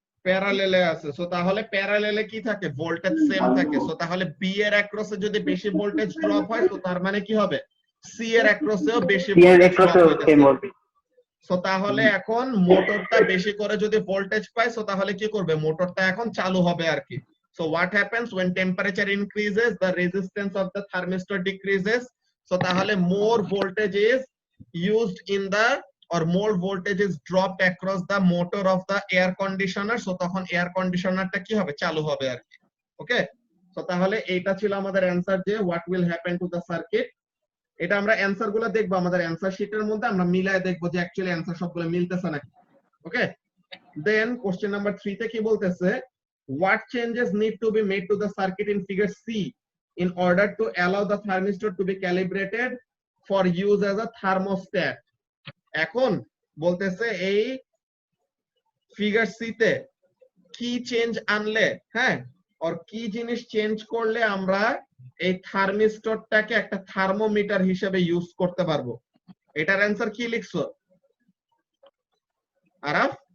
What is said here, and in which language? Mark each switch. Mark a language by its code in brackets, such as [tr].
[bn] প্যারালেলে আছে। সো তাহলে প্যারালেলে কি থাকে? ভোল্টেজ সেম থাকে। সো তাহলে বি এর অ্যাক্রসে যদি বেশি ভোল্টেজ ড্রপ হয়, তো তার মানে কি হবে? সি এর অ্যাক্রসেও বেশি ভোল্টেজ ড্রপ হইতেছে। সো তাহলে এখন মোটরটা বেশি করে যদি ভোল্টেজ পায়, সো তাহলে কি করবে? মোটরটা এখন চালু হবে আর কি। [en] So what happens when temperature increases, the resistance of the thermistor decreases. So [bn] তাহলে [en] more voltage is used in the, or more voltage is dropped across the motor of the air conditioner. [bn] So তখন air কন্ডিশনারটা কি হবে? চালু হবে আর কি। ওকে, so তাহলে এইটা ছিল আমাদের অ্যানসার, যে [en] what will happen to the circuit। [bn] এটা আমরা অ্যানসার গুলো দেখবো আমাদের অ্যানসার শিটের মধ্যে, আমরা মিলায় দেখবো যে অ্যাকচুয়ালি অ্যানসার সবগুলো মিলতেছে নাকি। ওকে, দেন কোশ্চেন নাম্বার 3 তে কি বলতেছে? [en] What changes need to be made to the circuit in figure C in order to allow the thermistor to be calibrated for use as a thermostat? [bn] এখন বলতেছে এই ফিগার সি তে কি চেঞ্জ আনলে, হ্যাঁ, আর কি জিনিস চেঞ্জ করলে আমরা এই থার্মিস্টরটাকে একটা থার্মোমিটার হিসেবে ইউজ করতে পারবো। এটার অ্যানসার কি লিখছো আরাফ?